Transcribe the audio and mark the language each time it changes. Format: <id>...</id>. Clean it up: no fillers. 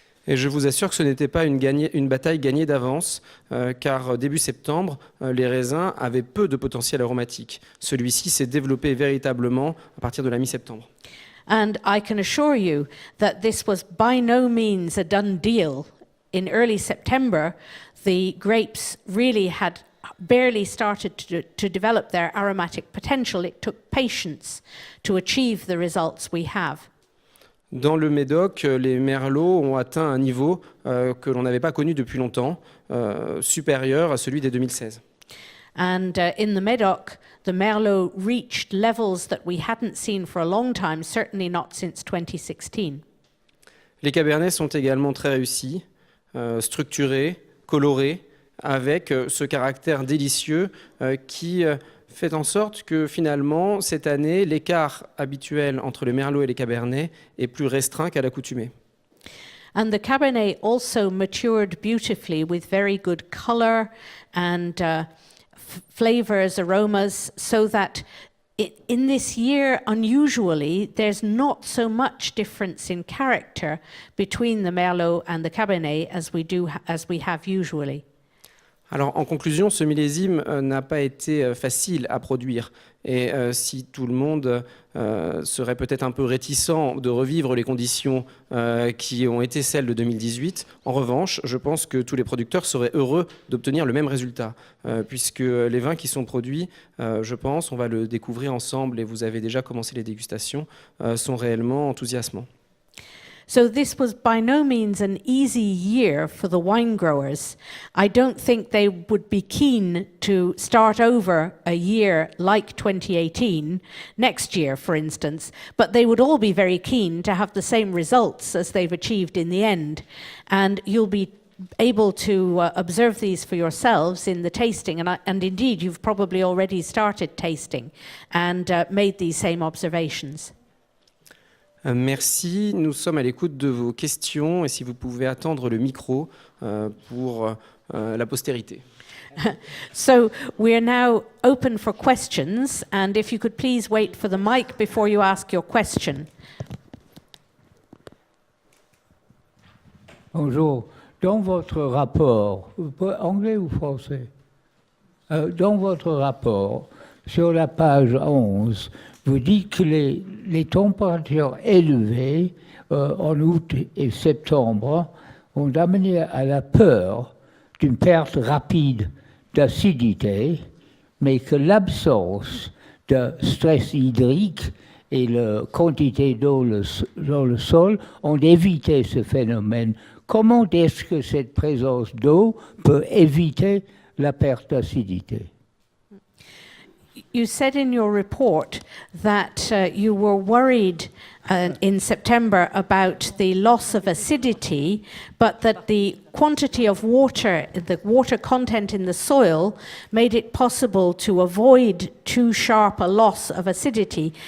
<fr>Et je vous assure que ce n'était pas une bataille gagnée d'avance, car début septembre, les raisins avaient peu de potentiel aromatique. Celui-ci s'est développé véritablement à partir de la mi-septembre.</fr> <en>And I can assure you that this was by no means a done deal. In early September, the grapes really had barely started to develop their aromatic potential. It took patience to achieve the results we have.</en> <fr>Dans le Médoc, les merlots ont atteint un niveau que l'on n'avait pas connu depuis longtemps, supérieur à celui des 2016.</fr> <en>And in the Médoc, the Merlot reached levels that we hadn't seen for a long time, certainly not since 2016.</en> <fr>Les Cabernets sont également très réussis, structurés, colorés, avec ce caractère délicieux qui fait en sorte que finalement, cette année, l'écart habituel entre les Merlot et les Cabernets est plus restreint qu'à l'accoutumée.</fr> <en>And the Cabernet also matured beautifully with very good color and flavors, aromas, so that in this year, unusually, there's not so much difference in character between the Merlot and the Cabernet as we have usually.</en> <fr>Alors, en conclusion, ce millésime n'a pas été facile à produire. Et si tout le monde serait peut-être un peu réticent de revivre les conditions qui ont été celles de 2018, en revanche, je pense que tous les producteurs seraient heureux d'obtenir le même résultat, puisque les vins qui sont produits, je pense, on va le découvrir ensemble, et vous avez déjà commencé les dégustations, sont réellement enthousiasmants.</fr> <en>So this was by no means an easy year for the wine growers. I don't think they would be keen to start over a year like 2018 next year, for instance, but they would all be very keen to have the same results as they've achieved in the end. And you'll be able to observe these for yourselves in the tasting, and indeed you've probably already started tasting and made these same observations.</en> <fr>Merci, nous sommes à l'écoute de vos questions et si vous pouvez attendre le micro pour la postérité.</fr> <en>So we're now open for questions, and if you could please wait for the mic before you ask your question.</en> <fr>Bonjour. Dans votre rapport, anglais ou français? Dans votre rapport, sur la page 11, vous dites que les températures élevées en août et septembre ont amené à la peur d'une perte rapide d'acidité, mais que l'absence de stress hydrique et la quantité d'eau dans le sol ont évité ce phénomène. Comment est-ce que cette présence d'eau peut éviter la perte d'acidité?</fr> <en>You said in your report that you were worried in September about the loss of acidity, but that the quantity of water, the water content in the soil, made it possible to avoid too sharp a loss of acidity.</en>